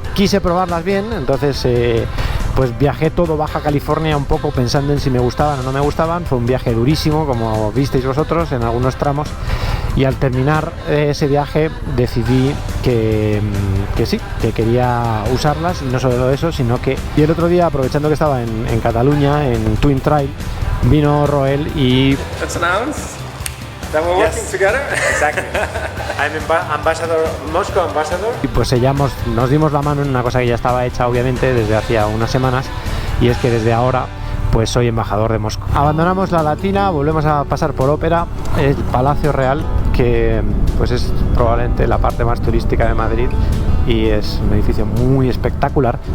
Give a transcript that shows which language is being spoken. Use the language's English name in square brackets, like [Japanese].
[Spanish] Quise probarlas bien, entonces pues viajé todo Baja California un poco pensando en si me gustaban o no me gustaban. Fue un viaje durísimo, como visteis vosotros en algunos tramos, y al terminar ese viaje decidí que sí, que quería usarlas, y no solo eso, sino que... Y el otro día, aprovechando que estaba en Cataluña, en Twin Trail, vino Roel y... [English] Let's announce that we're working together. Exactly. I'm ambassador, Moscow ambassador. [Spanish] Y pues nos dimos la mano en una cosa que ya estaba hecha, obviamente, desde hacía unas semanas, y es que desde ahora pues soy embajador de Moscú. Abandonamos la Latina, volvemos a pasar por Ópera, el Palacio Real, que pues es probablemente la parte más turística de Madrid y es un edificio muy espectacular.